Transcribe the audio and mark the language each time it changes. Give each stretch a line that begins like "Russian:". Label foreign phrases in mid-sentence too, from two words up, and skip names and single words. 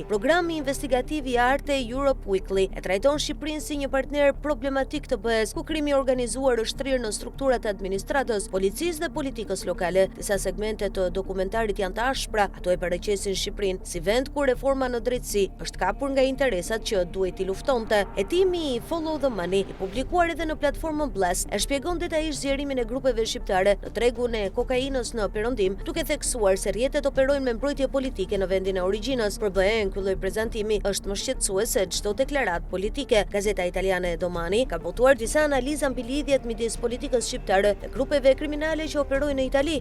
Albanian: Programi investigativ i Arte Europe Weekly e trajton Shqipërinë si një partner problematik të BE-s, ku krimi i organizuar është thrirë në strukturat e administratës, policisë dhe politikës lokale. Disa segmente të dokumentarit janë të ashpra, ato e paraqesin Shqipërinë si vend ku reforma në drejtësi është kapur nga interesat që duhet i luftonte. Hetimi i Follow the Money, i publikuar edhe në platformën Blast, e shpjegon detajisht zgjerimin e grupeve shqiptare në tregun e kokainës në Perëndim, duke theksuar se rrjetet operojnë me mbrojtje politike në vendin e origjinës. Për BE-n ky lloj prezantimi është më shqetësues se çdo deklaratë politike. Gazeta italiane Domani ka botuar disa analiza mbi lidhjet midis politikës shqiptare dhe grupeve kriminale që operojnë në Itali.